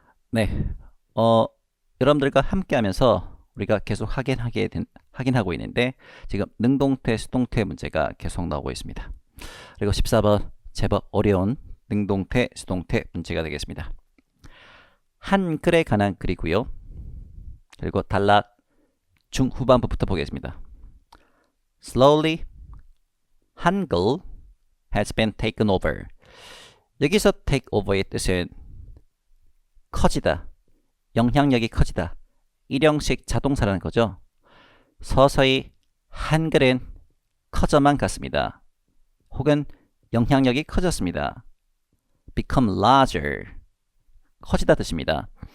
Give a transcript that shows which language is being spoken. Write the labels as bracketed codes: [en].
[ko] 네, 여러분들과 함께 하면서 우리가 계속 확인하고 있는데 지금 능동태, 수동태 문제가 계속 나오고 있습니다. 그리고 14번 제법 어려운 능동태, 수동태 문제가 되겠습니다. 한글에 관한 글이고요. 그리고 단락 중후반부부터 보겠습니다. [en] Slowly, 한글 has been taken over. [ko] 여기서 [en] take over [ko] 의 뜻은 커지다, 영향력이 커지다, 일형식 자동사라는 거죠. 서서히 한글은 커져만 갔습니다. 혹은 영향력이 커졌습니다. [en] become larger, [ko] 커지다 뜻입니다.